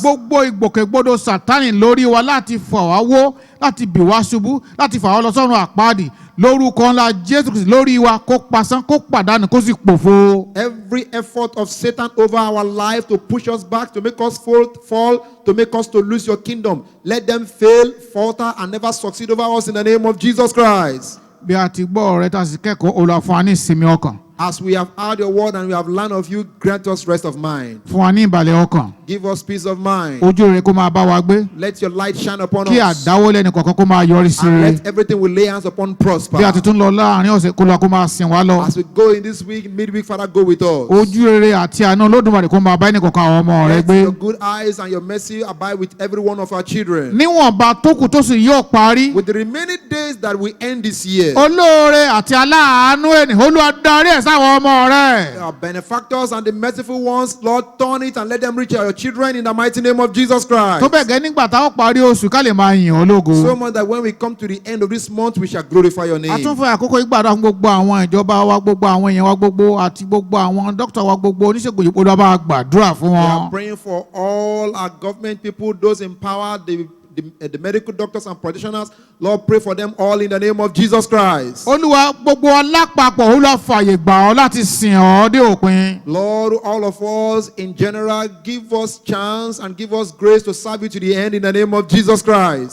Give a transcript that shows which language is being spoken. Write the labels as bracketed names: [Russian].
[Yoruba] Gbogbo ìgbòkègbodò Sátánì lórí wa láti fà wá wó, láti bì wá ṣubú, láti fà wá lọ sọ́run àpáàdì lórúkọ ńlá Jésù Kristi lórí wa kó pasán kó pàdánù kó sì pòfo. [English] Every effort of Satan over our life to push us back, to make us fall, to make us to lose your kingdom, let them fail, falter, and never succeed over us in the name of Jesus Christ. [Yoruba] Bí a ti gbọ́ ọ̀rẹ́ tá a sì kẹ́kọ̀ọ́ Olúwa fún wa ní ìsinmi ọkàn. [English] As we have heard your word and we have learned of you, grant us rest of mind. [Yoruba] Fún wa ní ìbàlẹ̀ ọkàn. [English] Give us peace of mind. [Yoruba] Ojú rere kó máa bá wa gbé. [English] Let your light shine upon us. [Yoruba] Kí àdáwọ́lé ẹnì kọ̀ọ̀kan kó máa yọrí sí [English] And [Yoruba] rere. [English] let everything we lay hands upon prosper. [Yoruba] Bí a ti tún lọ láàrin ọ̀sẹ̀ kó lọ kó máa sìn wá lọ. [English] As we go in this week, midweek, Father, go with us. [Yoruba] Ojú rere àti àánú Olódùmarè kó máa bá ẹnì kọ̀ọ̀kan àwọn ọmọ rẹ gbé. [English] Let your good eyes and your mercy abide with every one of our children. [Yoruba] Níwọ̀nba tó kù tó sì yóò parí. [English] With the remaining days that we end this year. [Yoruba] Olóore àti aláàánú ẹni Olúwa darí ẹ̀ sáwọn ọmọ rẹ. [English] Our benefactors and the merciful ones, Lord, turn it and let them reach our children in the mighty name of Jesus Christ. [Yoruba] Tó bẹ́ẹ̀ gẹ́ nígbà táwọn parí oṣù ká lè máa yìn ọ́ lógo. [English] So much that when we come to the end of this month, we shall glorify your name. [Yoruba] A tún fẹ́ àkókò ìgbàdá fún gbogbo àwọn ìjọba wa, gbogbo àwọn èèyàn wa gbogbo àti gbogbo àwọn dókítà wa gbogbo oníṣègùn òyìnbó ló bá gbàdúrà fún wọn. [English] We are praying for all our government people, those in power, the the medical doctors and practitioners. Lord, pray for them all in the name of Jesus Christ. [Yoruba] Olúwa gbogbo alápapọ̀ ó lọ fààyè gbà ọ́ láti sìn ọ́ dé òpin. [English] Lord, all of us in general, give us chance and give us grace to serve you to the end in the name of Jesus Christ.